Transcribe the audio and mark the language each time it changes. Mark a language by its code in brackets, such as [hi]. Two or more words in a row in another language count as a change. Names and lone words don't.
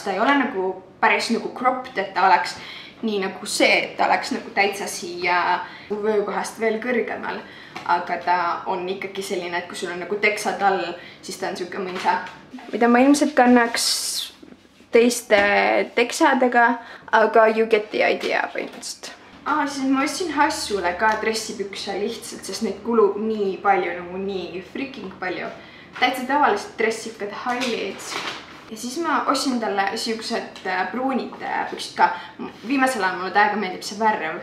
[et] Ta ei ole nagu päris nagu cropped, et ta oleks nii nagu see, et ta oleks nagu täitsa siia vöökohast veel kõrgemal. Aga ta on ikkagi selline, et kui sul on nagu teksad all, siis ta on siuke mõisa. Mida ma ilmselt kannaks teiste teksadega, aga [en] you get the idea [et] põhimõtteliselt. Siis ma ostsin Hassule ka dressipükse lihtsalt, sest neid kulub nii palju, nagu nii [en] freaking palju. [et] Täitsa tavaliselt dressipkad highlights. Ja siis ma ostsin talle siuksed pruunid püksid ka. Viimasel ajal mulle täiega meeldib see värv.